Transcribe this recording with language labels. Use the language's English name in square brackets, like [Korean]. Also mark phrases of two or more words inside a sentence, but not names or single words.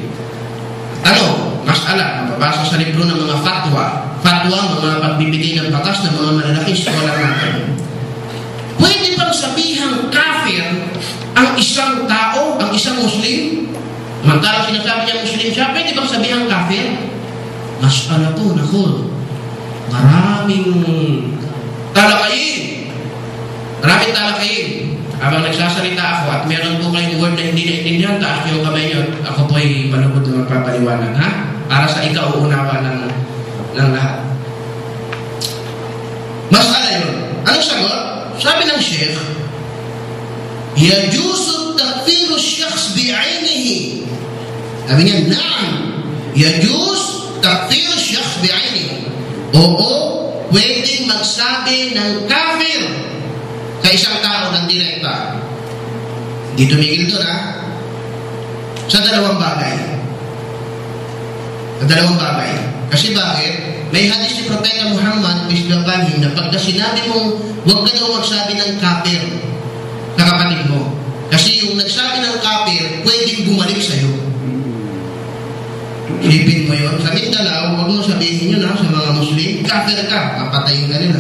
[Filipino] Mas'ala, mababasa sa libro ng mga fatwa, mga pagbibigay ng batas ng mga malalaking scholar natin. Pwede bang sabihang kafir ang isang tao, ang isang Muslim? Mantala sinasabi niya Muslim siya, pwede bang sabihang kafir? Mas'ala po, naku, maraming talakayin. Habang nagsasalita ako at meron po kayong word na hindi naintindihan, taas niyo yung kamay niyo. Ako po ay malugod na magpapaliwanag, para sa ika-uunawa ng lahat. Mas'ala yun. Anong sagot? Sabi ng Sheikh, [Arabic] يجوز تكفير شخص بعينه. [Filipino] Sabi niya, [Arabic] نعم، يجوز تكفير شخص بعينه. [Filipino] Oo, pwedeng magsabi ng kafir sa isang tao ng direkta. Hindi tumigil doon, sa dalawang bagay. Kasi bakit? May hadis ni Propeta Muhammad, [English] peace be upon him, [Filipino] na pagka sinabi mong huwag ka daw magsabi ng kafir sa kapatid mo. Kasi yung nagsabi ng kafir, pwedeng bumalik sa'yo. Isipin mo yun. Sa Mindanao, huwag mo sabihin yun sa mga Muslim, kafir ka, papatayin ka nila.